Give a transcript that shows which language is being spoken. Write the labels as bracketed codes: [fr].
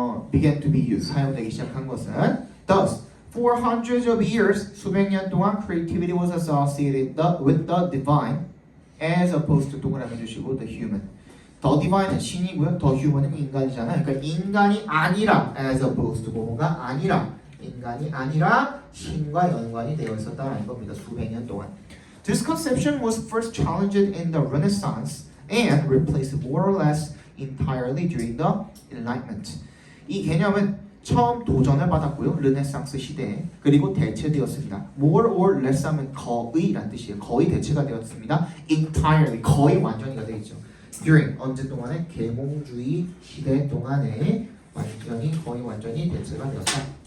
[en] began to be used [ko] 사용되기 시작한 것은 [en] thus for hundreds of years [ko] 수백 년 동안 [en] creativity was associated with the divine as opposed to [ko] 동그라미 주시고 [en] the human. [ko] The divine은 신이고요. The human은 인간이잖아요. 그러니까 인간이 아니라 [en] as opposed to [ko] 뭐가 아니라 인간이 아니라 신과 연관이 되어 있었다는 겁니다. 수백 년 동안. [en] This conception was first challenged in the Renaissance and replaced more or less entirely during the Enlightenment. [ko] 이 개념은 처음 도전을 받았고요. 르네상스 시대에. 그리고 대체되었습니다. More or less 하면 거의란 뜻이에요. 거의 대체가 되었습니다. Entirely 거의 완전히가 되겠죠. During 언제 동안에 계몽주의 시대 동안에 완전히 거의 완전히 대체가 되었다.